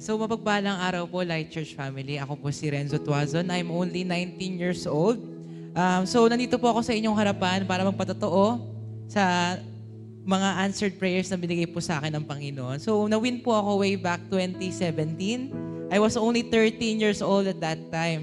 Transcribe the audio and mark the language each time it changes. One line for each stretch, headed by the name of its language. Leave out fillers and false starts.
Filipino: So mapagpalang araw po, Light Church family. Ako po si Renzo Tuazon.
English: I'm only 19 years old.
Filipino: So nandito po ako sa inyong harapan para magpatotoo sa mga answered prayers na binigay po sa akin ng Panginoon. So na-win po ako way back 2017.
English: I was only 13 years old at that time.